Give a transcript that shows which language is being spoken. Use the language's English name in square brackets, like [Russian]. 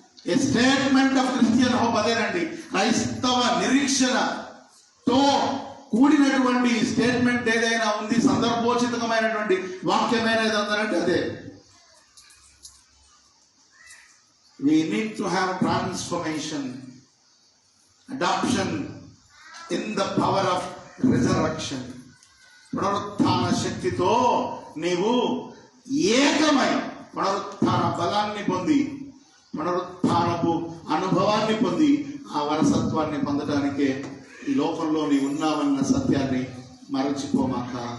[English] a statement of Christian hope [Telugu] అదేనండి. క్రైస్తవ నిరీక్షణతో కూడినటువంటి స్టేట్మెంట్ ఏదైనా ఉంది, సందర్భోచితమైనటువంటి వాక్యమైన ఏదంటే అదే. [English] We need to have transformation, adoption in the power of resurrection. [Telugu] పునరుత్థాన శక్తితో నీవు ఏకమై పునరుత్థాన బలాన్ని పొంది, పునరుత్థానపు అనుభవాన్ని పొంది, ఆ వారసత్వాన్ని పొందడానికే ఈ లోకంలో నీ ఉన్నావన్న సత్యాన్ని మరచిపోమాక.